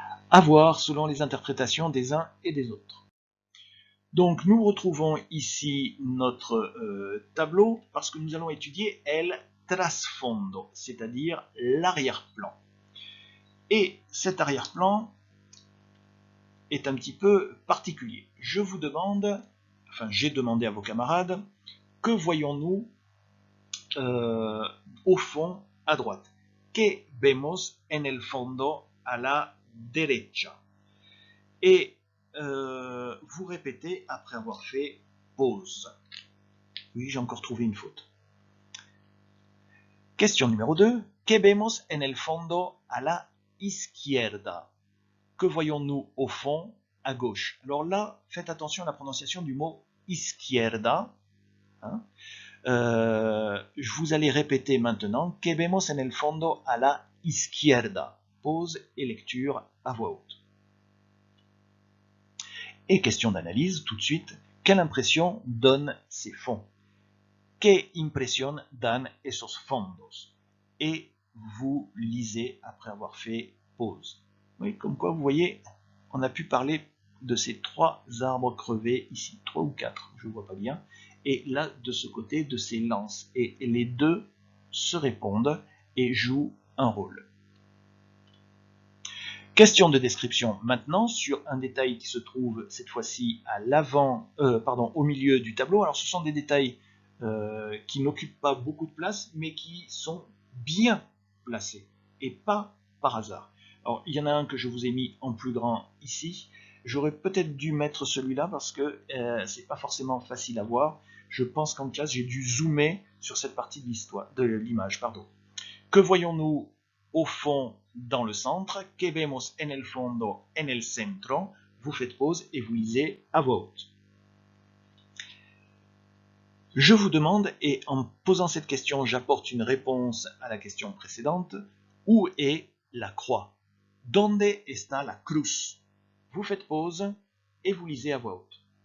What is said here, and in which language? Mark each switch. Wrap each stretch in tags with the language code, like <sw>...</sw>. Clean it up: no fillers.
<fr>À voir selon les interprétations des uns et des autres. Donc nous retrouvons ici notre tableau parce que nous allons étudier el trasfondo, c'est-à-dire l'arrière-plan. Et cet arrière-plan est un petit peu particulier. Je vous demande, enfin j'ai demandé à vos camarades, que voyons-nous au fond à droite?</fr> <es>Que vemos en el fondo a la derecha?</es> <fr>Et vous répétez après avoir fait pause. Oui, j'ai encore trouvé une faute. Question numéro 2.</fr> <es>Que vemos en el fondo a la izquierda?</es> <fr>Que voyons-nous au fond à gauche? Alors là, faites attention à la prononciation du mot izquierda. Hein, vous allez répéter maintenant.</fr> <es>Que vemos en el fondo a la izquierda?</es> <fr>Pause et lecture à voix haute. Et question d'analyse tout de suite. Quelle impression donnent ces fonds?</fr> <es>Que impresión dan esos fondos?</es> <fr>Et vous lisez après avoir fait pause. Oui, comme quoi vous voyez, on a pu parler de ces 3 arbres crevés ici, 3 ou 4, je ne vois pas bien, et là de ce côté de ces lances. Et les deux se répondent et jouent un rôle. Question de description maintenant sur un détail qui se trouve cette fois-ci à l'avant, au milieu du tableau. Alors ce sont des détails qui n'occupent pas beaucoup de place, mais qui sont bien placés et pas par hasard. Alors il y en a un que je vous ai mis en plus grand ici. J'aurais peut-être dû mettre celui-là parce que c'est pas forcément facile à voir. Je pense qu'en classe j'ai dû zoomer sur cette partie de l'image. Que voyons-nous au fond dans le centre?</fr> <es>Que vemos en el fondo en el centro?</es> <fr>Vous faites pause et vous lisez à voix haute. Je vous demande, et en posant cette question, j'apporte une réponse à la question précédente. Où est la croix?</fr> <es>Donde está la cruz?</es> <fr>Vous faites pause et vous lisez à voix haute.</fr>